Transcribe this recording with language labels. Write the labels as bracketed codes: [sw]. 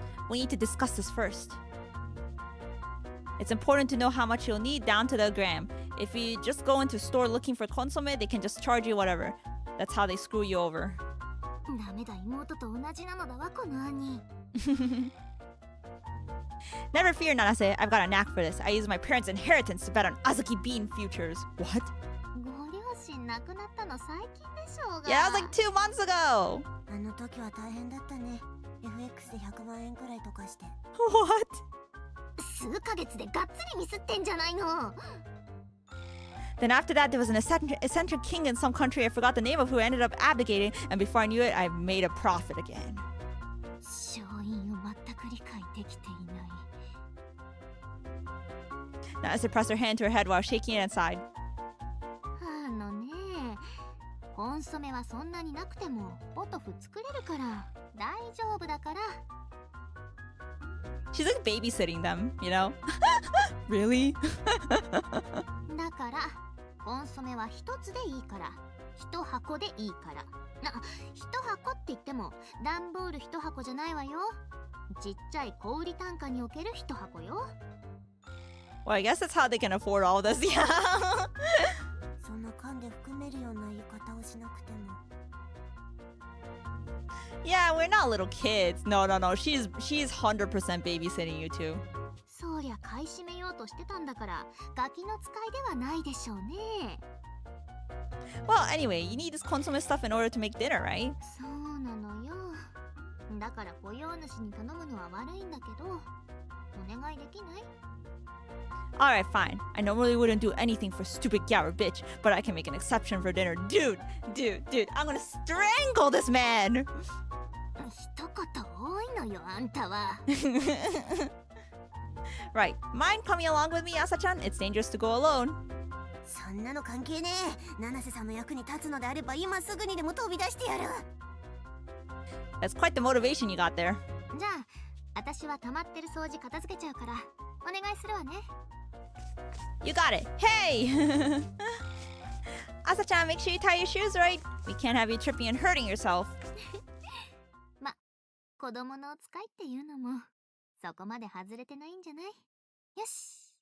[en] We need to discuss this first. It's important to know how much you'll need down to the gram. If you just go into a store looking for consomme, they can just charge you whatever. That's how they screw you over. [ja] ダメだ、妹と同じなのだわ、この兄。 [en] Never fear, Nanase. I've got a knack for this. I use my parents' inheritance to bet on Azuki Bean futures. What? [ja] ご両親亡くなったの最近でしょうが。 [en] Yeah, that was like 2 months ago. [ja] あの時は大変だったね。FX で100万円くらいとかして。 [en] What? [ja] 数ヶ月でがっつりミスってんじゃないの。 [en] Then after that, there was an eccentric king in some country I forgot the name of who ended up abdicating, and before I knew it, I made a profit again. [ja] 勝因を全く理解できていない。 [en] Nanase pressed her hand to her head while shaking it inside. [ja] あのね、コンソメはそんなになくてもポトフ作れるから大丈夫だから。 [en] She's like babysitting them, you know? Really? [ja] だからコンソメは一つでいいから、一箱でいいから。一箱って言っても段ボール一箱じゃないわよ。ちっちゃい小売単価における一箱よ。 [en] Well, I guess that's how they can afford all this. Yeah. [ja] そんな缶で含めるような言い方をしなくても。 [en] Yeah, we're not little kids. No. She's 100% babysitting you two. [ja] そりゃ買い占めようとしてたんだからガキの使いではないでしょうね。 [en] Well, anyway, you need this consomme stuff in order to make dinner, right? [ja] そうなのよ。だから雇用主に頼むのは悪いんだけど、お願いできない？ [en] Alright, fine. I normally wouldn't do anything for stupid Gower bitch, but I can make an exception for dinner. Dude, I'm gonna strangle this man! [ja] 一言多いのよ、あんたは。 [en] Right, mind coming along with me, Asa-chan? It's dangerous to go alone. [ja] そんなの関係ねえ。七瀬さんの役に立つのであれば今すぐにでも飛び出してやる。 [en] That's quite the motivation you got there. [ja] じゃあ、私は溜まってる掃除片付けちゃうからお願いするわね。 [en] You got it. Hey! Asa-chan, make sure you tie your shoes right. We can't have you tripping and hurting yourself. [ja] ま、子供のお使いっていうのもそこまで外れてないんじゃない？よし。